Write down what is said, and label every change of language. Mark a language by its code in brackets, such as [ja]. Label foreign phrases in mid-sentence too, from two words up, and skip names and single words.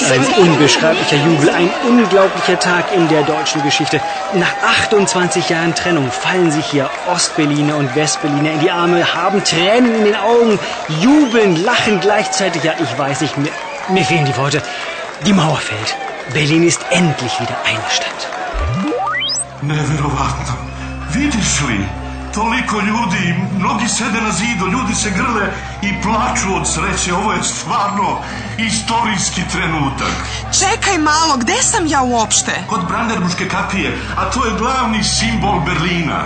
[de] Ein unbeschreiblicher Jubel. Ein unglaublicher Tag in der deutschen Geschichte. Nach 28 Jahren Trennung fallen sich hier Ostberliner und Westberliner in die Arme, haben Tränen in den Augen, jubeln, lachen gleichzeitig. Ja, ich weiß nicht, mir fehlen die Worte. Die Mauer fällt. Berlin ist endlich wieder eine Stadt. [sr] Neverovatno. Vidiš li? Toliko ljudi, mnogi sede na zidu, ljudi se grle i plaču od sreće. Ovo je stvarno istorijski trenutak. Čekaj malo, gde sam ja uopšte? Kod Brandenburške kapije, a to je glavni simbol Berlina.